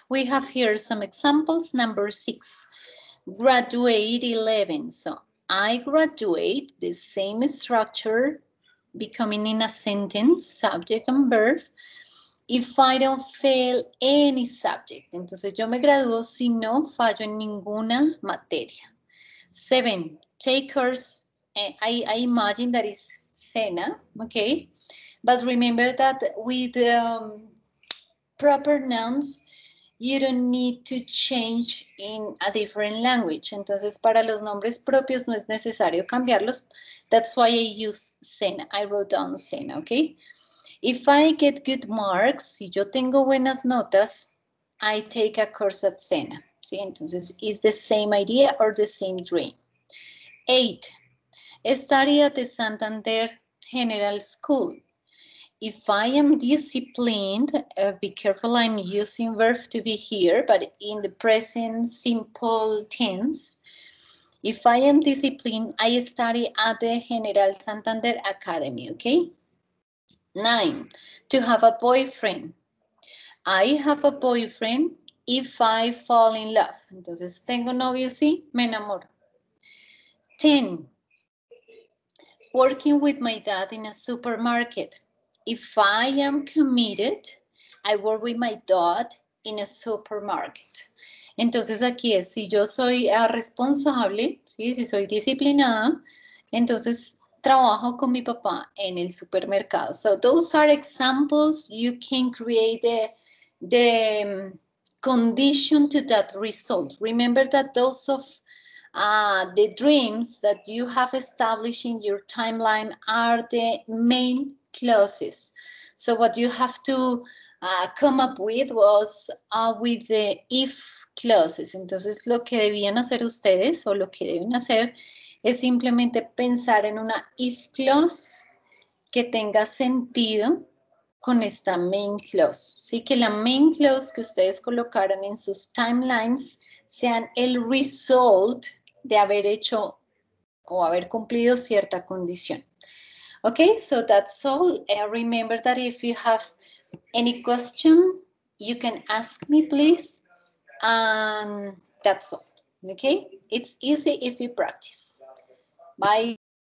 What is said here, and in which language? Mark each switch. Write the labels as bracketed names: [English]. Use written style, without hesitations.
[English] We have here some examples. Number 6, graduate 11. So I graduate, the same structure, becoming in a sentence, subject and verb, if I don't fail any subject. [Spanish] Entonces yo me gradúo si no fallo en ninguna materia. [English] 7, takers, I imagine that is cena, okay? But remember that with proper nouns, you don't need to change in a different language. [Spanish] Entonces, para los nombres propios no es necesario cambiarlos. [English] That's why I use Sena. I wrote down Sena, okay? If I get good marks, [Spanish] si yo tengo buenas notas, [English] I take a course at Sena. ¿Sí? Entonces, is the same idea or the same dream. 8, study at the Santander General School. If I am disciplined, be careful, I'm using verb to be here, but in the present simple tense. If I am disciplined, I study at the General Santander Academy, okay? 9, to have a boyfriend. I have a boyfriend if I fall in love. [Spanish] Entonces, tengo novio, sí, me enamoro. [English] 10, working with my dad in a supermarket. If I am committed, I work with my dad in a supermarket. [Spanish] Entonces aquí es, si yo soy responsable, ¿sí? Si soy disciplinada, entonces trabajo con mi papá en el supermercado. [English] So those are examples. You can create the condition to that result. Remember that those of the dreams that you have established in your timeline are the main clauses. So what you have to come up with was with the if clauses. [Spanish] Entonces lo que debían hacer ustedes o lo que deben hacer es simplemente pensar en una if clause que tenga sentido con esta main clause. Sí, que la main clause que ustedes colocaron en sus timelines sean el result de haber hecho o haber cumplido cierta condición. [English] Okay, so that's all. Remember that if you have any question, you can ask me, please. And that's all. Okay, it's easy if you practice. Bye.